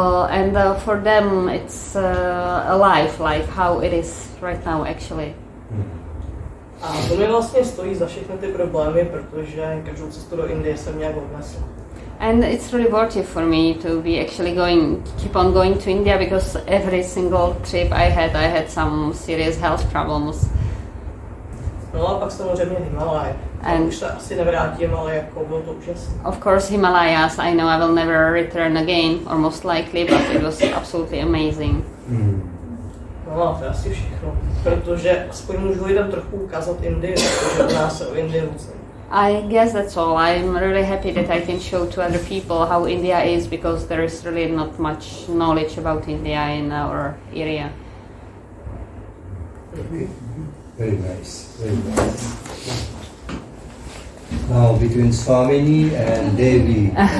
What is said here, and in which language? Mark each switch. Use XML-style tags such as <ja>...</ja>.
<en>And for them it's alive, like how it is right now actually.</en> <cs>A to mi vlastně stojí za všechny ty problémy, protože každou cestu do Indie jsem nějak odnesl.</cs> <en>And it's really worth it for me to be actually keep on going to India because every single trip I had some serious health problems.</en> <cs>No a pak samozřejmě Himalaj.</cs> <en>And</en> <cs>už se asi nevrátím, ale jako bylo to úžasné.</cs> <en>of course Himalayas, I know I will never return again, or most likely, but it was absolutely amazing.</en> <cs>No a to je asi všechno, protože aspoň můžu lidem trochu ukázat Indii, protože u nás se o Indii moc neví.</cs> <en>I guess that's all. I'm really happy that I can show to other people how India is because there is really not much knowledge about India in our area. Very nice, very nice. Now between Swamini and Devi.</en>